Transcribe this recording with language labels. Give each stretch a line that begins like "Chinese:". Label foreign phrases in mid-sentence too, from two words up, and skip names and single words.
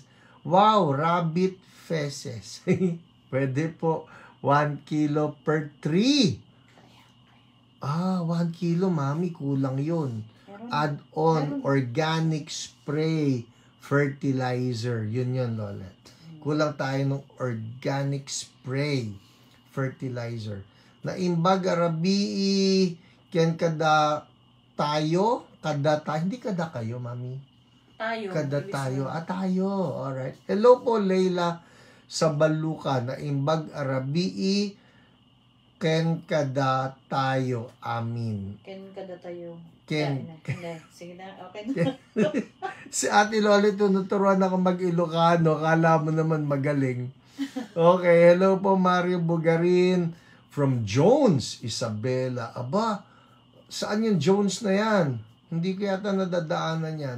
English: Wow, rabbit feces.
Filipino: Pwede po,
English: 1 kilo per tree.
Filipino: 1 kilo, mami, kulang yun.
English: Add-on organic spray fertilizer.
Filipino: Yun, Lolet. Kulang tayo ng
English: organic spray fertilizer.
Iloko: Naimbag arabii, ken kada tayo,
Filipino: hindi kada kayo, mami.
Iloko: Kada tayo. Tayo. Alright.
Filipino: Hello po, Leila sa Baluka.
Iloko: Naimbag arabii, ken kada tayo. Amin. Ken kada tayo.
Filipino: Sige na, okay na. Si Ate Loli, tunuturuan ako mag-Ilocano. Kala mo naman magaling.
English: Okay, hello po Mario Bugarin from Jones, Isabela.
Filipino: Aba, saan yung Jones na yan? Hindi ko yata nadadaanan yan.